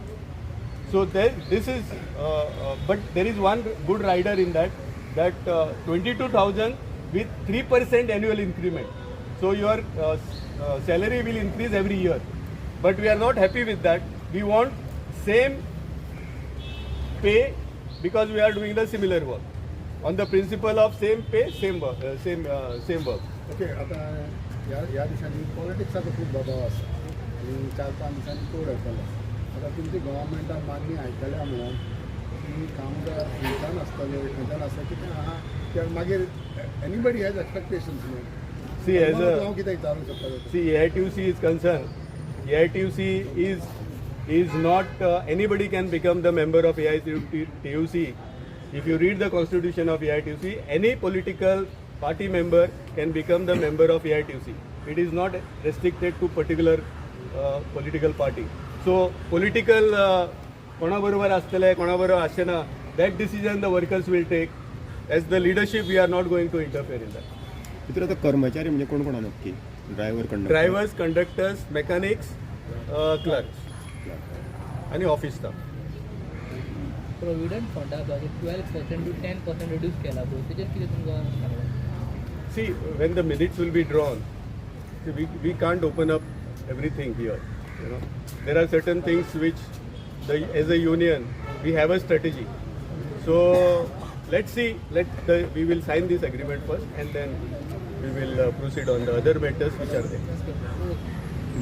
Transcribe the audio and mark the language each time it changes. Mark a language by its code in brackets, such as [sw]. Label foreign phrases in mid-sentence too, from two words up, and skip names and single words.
[en] So this is, but there is one good rider in that 22,000 with 3% annual increment. So your salary will increase every year. But we are not happy with that. We want same pay because we are doing the similar work. On the principle of same pay, same work, same work. [kok] ओके आता ह्या दिसांनी पॉलिटिक्साचो खूब दबाव आसा आनी 4-5 दिसांनी कोड येतलो आतां तुमची गव्हर्मेंटान मागणी आयकल्या म्हणून की कामगार खंयच्यान आसतले खंयच्यान आसा कितें आहा ते मागीर [en] anybody has expectations [kok] न्हू [en] See, as [kok] हांव [en] a [kok] कितें विचारूंक शकता [en] see AITUC is concerned, AITUC is not anybody can become the member of AITUC. If you read the constitution of AITUC, any political party member can become the member of AITUC. It is not restricted to particular political party. So political [kok] कोणा बरोबर आसतले कोणा बरोबर आसना, [en] that decision the workers will take. As the leadership, we are not going to interfere in that. [kok] भितर आता कर्मचारी म्हणजे कोण कोण आहा नक्की [en] driver conductor Drivers, conductors, mechanics, clerks आणि office staff. provident fund budget 12% to 10% reduce [kok] केला पळय तेजेर कितें तुमकां सांगलां? [en] See, when the minutes will be drawn, see, we can't open up everything here. You know, there are certain things which, as a union, we have a strategy. So let's see. We will sign this agreement first, and then we will proceed on the other matters which are there.